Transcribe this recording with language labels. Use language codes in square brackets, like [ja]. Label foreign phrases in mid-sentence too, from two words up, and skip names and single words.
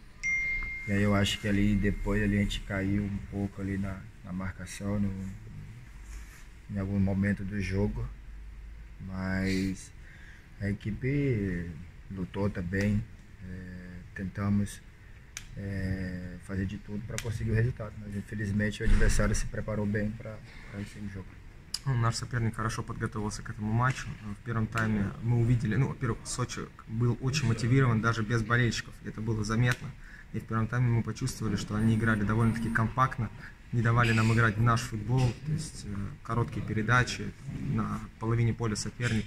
[pt] E aí eu acho que ali depois ali a gente caiu um pouco ali na marcação em algum momento do jogo, mas a equipe lutou também, tentamos fazer de tudo para conseguir o resultado, mas infelizmente o adversário se preparou bem para esse jogo. [ru] Наш соперник хорошо подготовился к этому матчу. В первом тайме мы увидели, во-первых, Сочи был очень мотивирован, даже без болельщиков, это было заметно. И в первом тайме мы почувствовали, что они играли довольно-таки компактно, не давали нам играть в наш футбол, то есть короткие передачи на половине поля соперника.